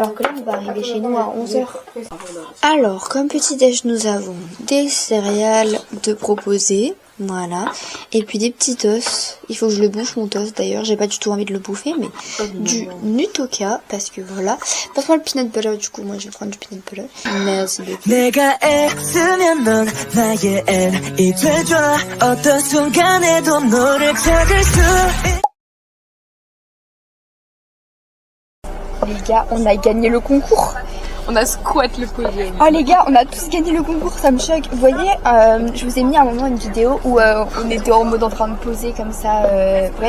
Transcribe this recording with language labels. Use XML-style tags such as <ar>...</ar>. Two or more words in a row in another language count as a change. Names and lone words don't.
<fr>Alors que là, on va arriver chez nous à 11h. Alors, comme petit-déj, nous avons des céréales de proposer. Voilà. Et puis des petits toasts. Il faut que je le bouffe, mon toast d'ailleurs. J'ai pas du tout envie de le bouffer, mais du Nutoka. Parce que voilà. Passe-moi le</fr> <en>peanut butter,</en> <fr>du coup. Moi, je vais prendre du</fr> <en>peanut butter.</en> <fr>Merci beaucoup.</fr> <ko>내가 애쓰면 넌 나의 N이 돼줘 어떤 순간에도 너를 찾을 수</ko> <fr>Les gars, on a gagné le concours. On a squat le podium. Oh les gars, on a tous gagné le concours, ça me choque. Vous voyez, je vous ai mis à un moment une vidéo où on était en mode en train de poser comme ça, bref.</fr>